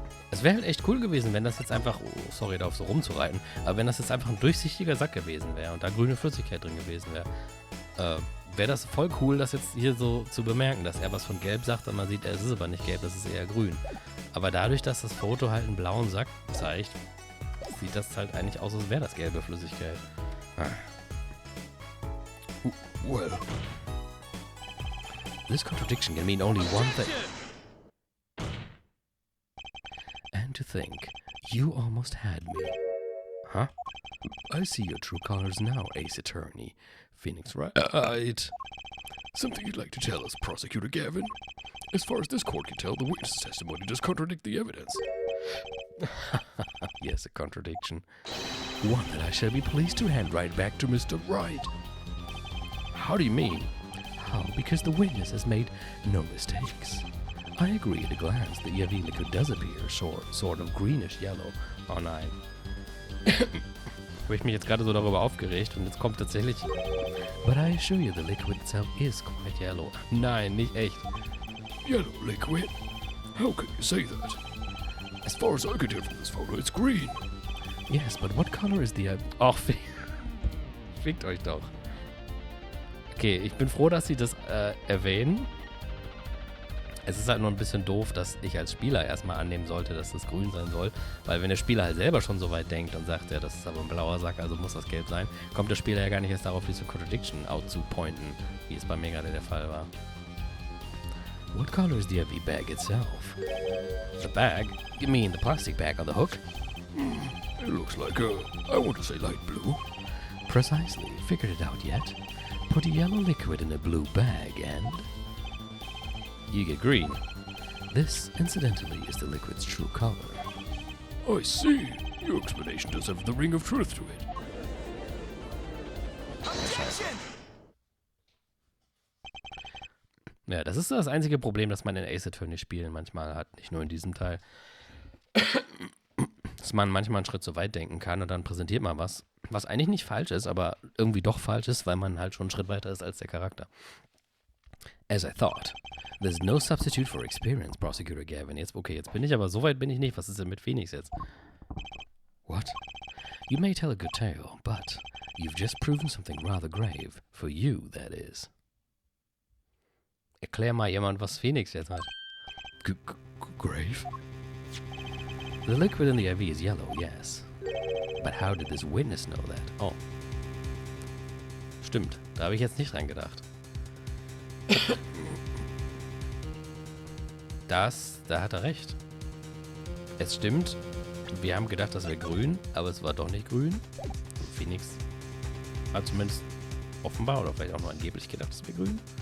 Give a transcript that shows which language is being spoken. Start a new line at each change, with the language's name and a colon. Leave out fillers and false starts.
German: Es wäre halt echt cool gewesen, wenn das jetzt einfach, oh, sorry, darauf so rumzureiten, aber wenn das jetzt einfach ein durchsichtiger Sack gewesen wäre und da grüne Flüssigkeit drin gewesen wäre, wäre das voll cool, das jetzt hier so zu bemerken, dass er was von gelb sagt und man sieht, es ist aber nicht gelb, das ist eher grün. Aber dadurch, dass das Foto halt einen blauen Sack zeigt, sieht das halt eigentlich aus, als wäre das gelbe Flüssigkeit.
English: Well, This contradiction can mean only one thing. And to think, you almost had me. Huh? I see your true colors now, Ace Attorney. Phoenix, right? Something you'd like to tell us, Prosecutor Gavin? As far as this court can tell, the witness' testimony does contradict the evidence. Yes, a contradiction. One that I shall be pleased to hand right back to Mr. Wright. How do you mean? How? Because the witness has made no mistakes. I agree at a glance that EV liquid does appear sort of greenish yellow.
German: Oh nein. Habe ich mich jetzt gerade so darüber aufgeregt und jetzt kommt tatsächlich...
English: But I assure you the liquid itself is quite yellow.
German: Nein, nicht echt.
English: Yellow liquid? How can you say that? As far as I can tell from this photo, it's green. Yes, but what color is the...
German: Ach, fickt euch doch. Okay, ich bin froh, dass sie das erwähnen. Es ist halt nur ein bisschen doof, dass ich als Spieler erstmal annehmen sollte, dass das grün sein soll. Weil wenn der Spieler halt selber schon so weit denkt und sagt, ja, das ist aber ein blauer Sack, also muss das gelb sein, kommt der Spieler ja gar nicht erst darauf, diese Contradiction out zu pointen, wie es bei mir gerade der Fall war.
English: What color is the IV bag itself? The bag? You mean the plastic bag on the hook? It looks like I want to say light blue. Precisely. Figured it out yet? Put a yellow liquid in a blue bag and... you get green. This, incidentally, is the liquid's true color. I see. Your explanation does have the ring of truth to it. Objection!
German: Ja, das ist das einzige Problem, das man in Ace Attorney Spielen manchmal hat. Nicht nur in diesem Teil. Dass man manchmal einen Schritt so weit denken kann und dann präsentiert man was eigentlich nicht falsch ist, aber irgendwie doch falsch ist, weil man halt schon einen Schritt weiter ist als der Charakter.
English: As I thought. There's no substitute for experience, Prosecutor Gavin.
German: Jetzt bin ich, aber so weit bin ich nicht. Was ist denn mit Phoenix jetzt?
English: What? You may tell a good tale, but you've just proven something rather grave. For you, that is.
German: Erklär mal jemand, was Phoenix jetzt hat.
English: Grave? The liquid in the IV is yellow, yes. But how did this witness know that? Oh.
German: Stimmt, da habe ich jetzt nicht dran gedacht. Da hat er recht. Es stimmt, wir haben gedacht, das wäre grün, aber es war doch nicht grün. Phoenix hat zumindest offenbar oder vielleicht auch nur angeblich gedacht, es wäre grün.